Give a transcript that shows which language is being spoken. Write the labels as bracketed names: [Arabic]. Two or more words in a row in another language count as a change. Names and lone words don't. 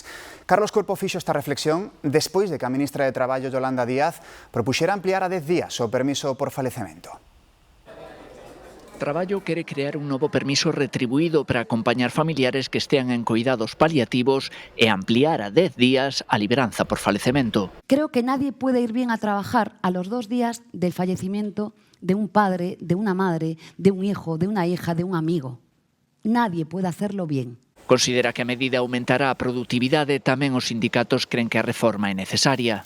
[Galician] Carlos Cuerpo fixo esta reflexión despois de que a ministra de Traballo, Yolanda Díaz, propuxera ampliar a 10 días o permiso por falecemento. Traballo quere crear un novo permiso retribuído para acompañar familiares que estean en coidados paliativos e ampliar a 10 días a libranza por falecemento. [Spanish] Creo que nadie puede ir bien a trabajar a los 2 días del fallecimiento de un padre, de una madre, de un hijo, de una hija, de un amigo. Nadie puede hacerlo bien. [Galician] Considera que a medida aumentará a produtividade, tamén os sindicatos creen que a reforma é necesaria.